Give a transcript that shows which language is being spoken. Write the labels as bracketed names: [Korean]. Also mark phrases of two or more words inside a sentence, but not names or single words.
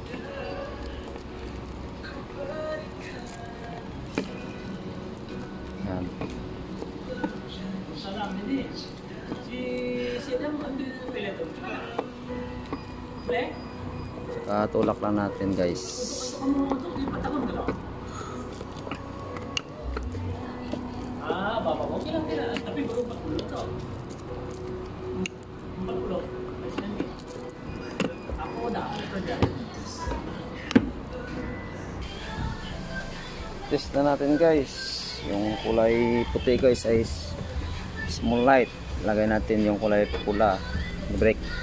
[Filipino] Yan. Saka tulak lang natin guys. [Indonesian] Bapak mau bilang tidak, tapi baru 40 toh. 40. [Filipino] Test na natin guys. Yung kulay puti guys ay [English] small light. [Filipino] Lagay natin yung kulay pula, brake.